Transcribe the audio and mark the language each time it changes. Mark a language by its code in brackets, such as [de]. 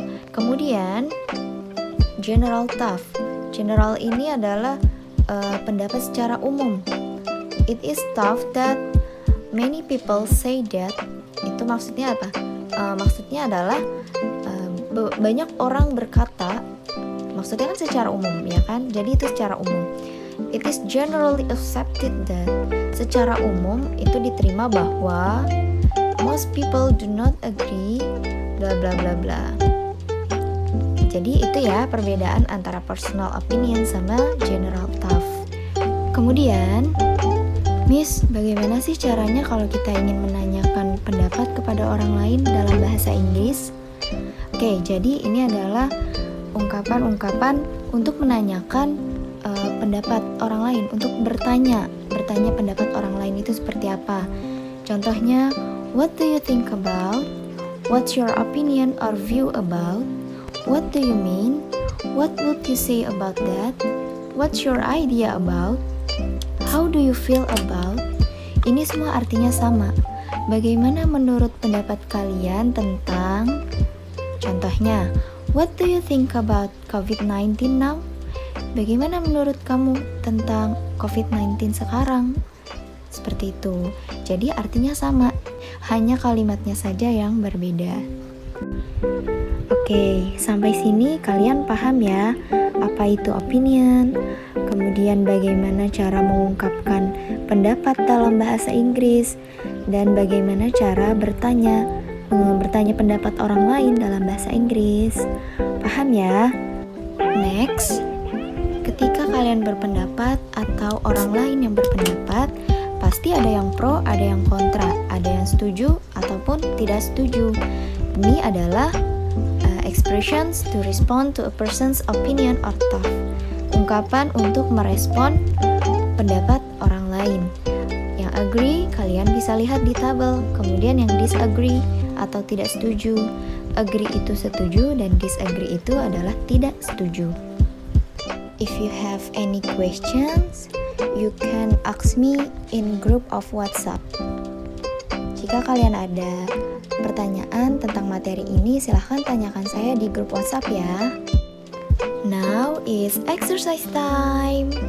[id] Kemudian general thought. General ini adalah pendapat secara umum. [en] It is thought that many people say that. [id] Itu maksudnya apa? Maksudnya adalah banyak orang berkata, maksudnya kan secara umum ya kan, jadi itu secara umum. [en] It is generally accepted that, [id] secara umum itu diterima bahwa [en] most people do not agree bla bla bla bla. [id] Jadi itu ya perbedaan antara personal opinion sama general thought. Kemudian, Miss, bagaimana sih caranya kalau kita ingin menanyakan pendapat kepada orang lain dalam bahasa Inggris? Oke, jadi ini adalah ungkapan-ungkapan untuk menanyakan pendapat orang lain, untuk bertanya pendapat orang lain itu seperti apa. Contohnya, [en] what do you think about? What's your opinion or view about? What do you mean? What would you say about that? What's your idea about? How do you feel about? [id] Ini semua artinya sama. Bagaimana menurut pendapat kalian tentang? Contohnya, [en] what do you think about COVID-19 now? [id] Bagaimana menurut kamu tentang COVID-19 sekarang? Seperti itu. Jadi artinya sama, hanya kalimatnya saja yang berbeda. Oke, sampai sini kalian paham ya apa itu opinion, kemudian bagaimana cara mengungkapkan pendapat dalam bahasa Inggris, dan bagaimana cara bertanya pendapat orang lain dalam bahasa Inggris. Paham ya? Next, ketika kalian berpendapat atau orang lain yang berpendapat, pasti ada yang pro, ada yang kontra, ada yang setuju ataupun tidak setuju. Ini adalah [en] expressions to respond to a person's opinion or thought. [id] Ungkapan untuk merespon pendapat orang lain. Yang agree kalian bisa lihat di tabel. Kemudian yang disagree atau tidak setuju. Agree itu setuju dan disagree itu adalah tidak setuju. [en] If you have any questions, you can ask me in group of WhatsApp. [id] Jika kalian ada pertanyaan tentang materi ini, silahkan tanyakan saya di grup WhatsApp ya. [en] Now is exercise time.